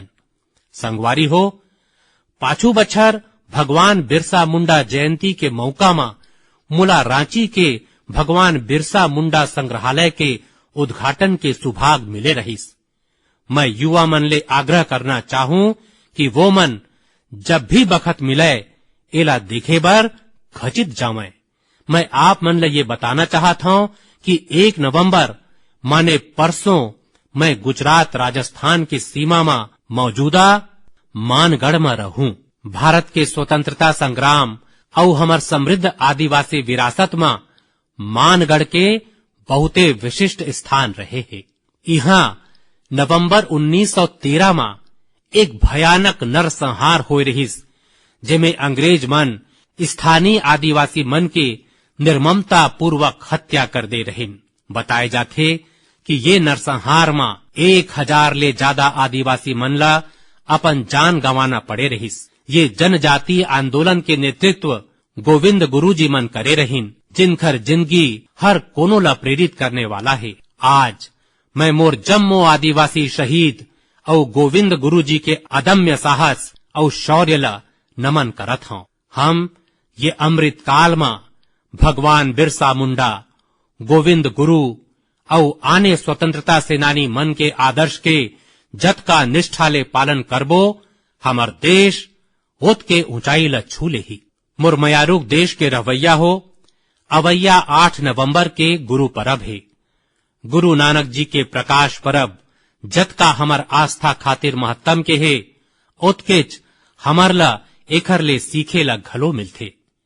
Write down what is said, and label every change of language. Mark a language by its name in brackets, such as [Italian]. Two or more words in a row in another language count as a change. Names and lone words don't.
[Chhattisgarhi] संगवारी हो, पाछू बछर भगवान बिरसा मुंडा जयंती के मौका में मुला रांची के भगवान बिरसा मुंडा संग्रहालय के उद्घाटन के सुभाग मिले रहीस। मैं युवा मन ले आग्रह करना चाहूं कि वो मन जब भी बखत मिले एला देखे बर खचित जावे। मैं आप मन ले ये बताना चाहता हूं कि 1 नवंबर माने परसों मैं गुजरात राजस्थान की सीमा में मौजूदा मानगढ़ में रहूं। भारत के स्वतंत्रता संग्राम और हमार समृद्ध आदिवासी विरासत में मानगढ़ के बहुते विशिष्ट स्थान रहे हैं। यहाँ नवंबर 1913 में एक भयानक नरसंहार हो रहीस, जेमे अंग्रेज मन स्थानीय आदिवासी मन के निर्ममता पूर्वक हत्या कर दे रहीन। बताए जाथे कि ये नरसंहार में 1000 ले ज्यादा आदिवासी मन ला अपन जान गंवाना पड़े रहीस। ये जनजातीय आंदोलन के नेतृत्व गोविंद गुरु जी मन करे रहीन, जिनखर जिंदगी हर कोनो ला प्रेरित करने वाला है। आज मैं मोर जम्मो आदिवासी शहीद और गोविंद गुरु जी के अदम्य साहस और शौर्य ला नमन करत हूँ। हम ये अमृत काल में भगवान बिरसा मुंडा, गोविंद गुरु और आने स्वतंत्रता सेनानी मन के आदर्श के जत का निष्ठा ले पालन करबो, हमार देश ओत के ऊंचाई ला छू ले ही। मुरमयारूक देश के रहवैया हो, अवैया 8 नवंबर के गुरु परब है। गुरु नानक जी के प्रकाश परब जत का हमार आस्था खातिर महत्तम के है, ओतकेच हमार ला एखर ले सीखे ला घलो मिलथे।